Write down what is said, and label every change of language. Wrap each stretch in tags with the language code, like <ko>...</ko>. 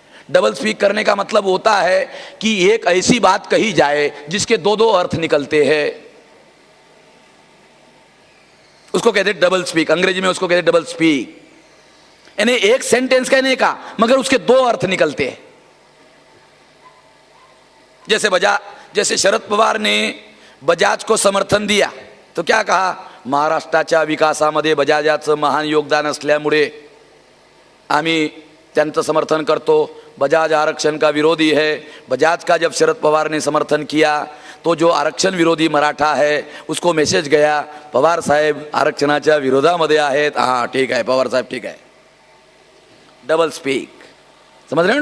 <hi>Double speak करने का मतलब होता है कि एक ऐसी बात कही जाए जिसके दो दो अर्थ निकलते हैं, उसको कहते हैं डबल स्पीक। अंग्रेजी में उसको कहते हैं डबल स्पीक, यानी एक सेंटेंस कहने का मगर उसके दो अर्थ निकलते हैं। जैसे शरद पवार ने बजाज को समर्थन दिया तो क्या कहा,</hi> <mr>महाराष्ट्राच्या विकासामध्ये बजाजाचं महान योगदान असल्यामुळे आम्ही त्यांचं समर्थन करतो।</mr> <hi>बजाज आरक्षण का विरोधी है। बजाज का जब शरद पवार ने समर्थन किया तो जो आरक्षण विरोधी मराठा है उसको मेसेज गया,</hi> <mr>पवार साहेब आरक्षणाच्या विरोधामध्ये आहेत।</mr> <hi>हाँ ठीक है पवार साहेब ठीक है। डबल स्पीक, समझ रहे हो?</hi>